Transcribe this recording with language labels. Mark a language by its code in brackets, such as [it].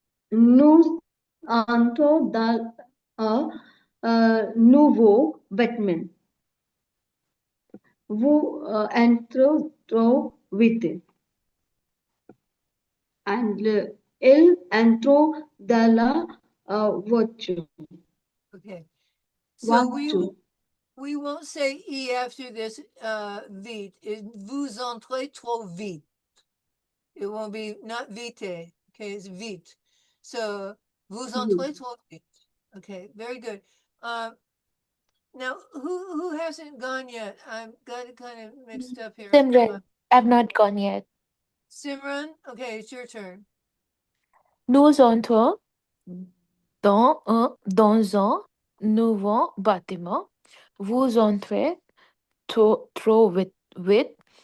[fr] Nous entrons dans un nouveau bâtiment. Vous entrez trop vite. And il entrent dans la voiture. [en] Okay. So we [fr] Voiture. [en] we won't say E after this vite. [fr] Vous entrez trop vite. [en] It won't be not vite. Okay, it's vite. [fr] So vous entrez trop vite. [en] Okay, very good. Now who hasn't gone yet? I've got it kind of mixed up here. Simran, I've not gone yet. Simran, okay, it's your turn. [fr] Nous entrons dans un nouveau bâtiment. Vous entrez trop vite.